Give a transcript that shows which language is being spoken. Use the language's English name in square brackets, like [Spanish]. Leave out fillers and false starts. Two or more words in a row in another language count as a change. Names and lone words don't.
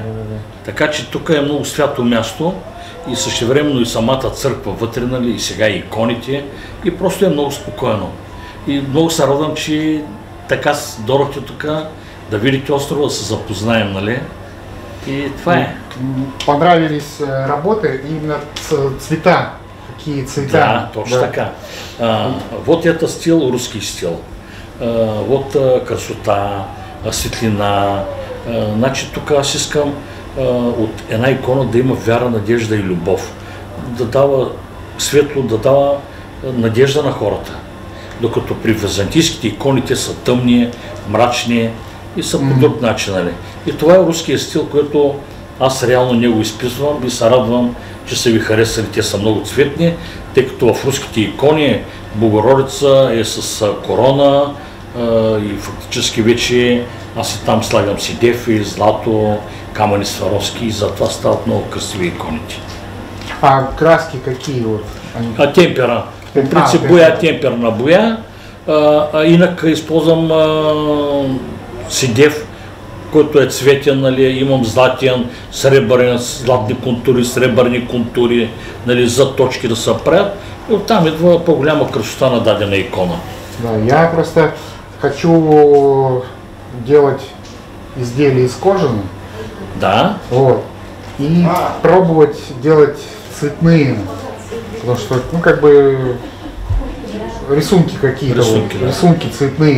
[Bulgarian] Така че тук е много свято място и същевременно и самата църква вътре, нали, и сега и иконите, и просто е много спокойно. И много се радвам, че така дойдохте тук да видите острова, да се запознаем, нали? И това е. [Russian] Понравились работы именно цвета. Какие цвета? [Bulgarian] Да, точно така. [Russian] Вот это стил, русский стил. Вот красота, [Bulgarian] светлина. Значи тук аз искам от една икона да има вяра, надежда и любов. Да дава светло, да дава надежда на хората. Докато при византийските икони те са тъмни, мрачни и са по друг начин. Нали? И това е руският стил, който аз реално не го изписвам и се радвам, че са ви харесали. Те са много цветни, тъй като в руските икони Богородица е с корона и фактически вече аз и там слагам седефи, злато, камъни Сваровски и затова стават много красиви иконите. [Russian] А краски какие вот? [Bulgarian] Темпера. По принцип боя темперна боя, инак използвам седев, който е цветен, нали, имам златен, сребърен, златни контури, сребърни контури, нали, за точки да се правят. И оттам идва по-голяма красота на дадена икона. [Russian] Да, я просто хочу делать изделия из кожи. Да. Вот. И пробовать делать цветные. Потому что, ну, как бы рисунки какие-то, рисунки цветные.